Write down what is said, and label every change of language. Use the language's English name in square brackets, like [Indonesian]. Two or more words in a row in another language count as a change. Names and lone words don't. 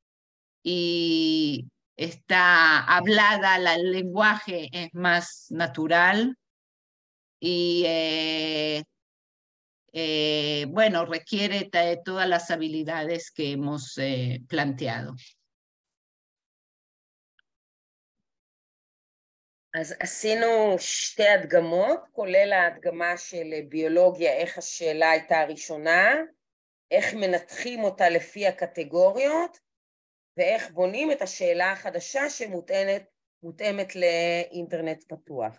[Spanish] y está hablada, el lenguaje es más natural y bueno, requiere todas las habilidades que hemos planteado. [Hebrew] אז עשינו שתי הדגמות, כולל ההדגמה של ביולוגיה, איך השאלה הייתה הראשונה, איך מנתחים אותה לפי הקטגוריות, ואיך בונים את השאלה החדשה שמותאמת לאינטרנט פתוח.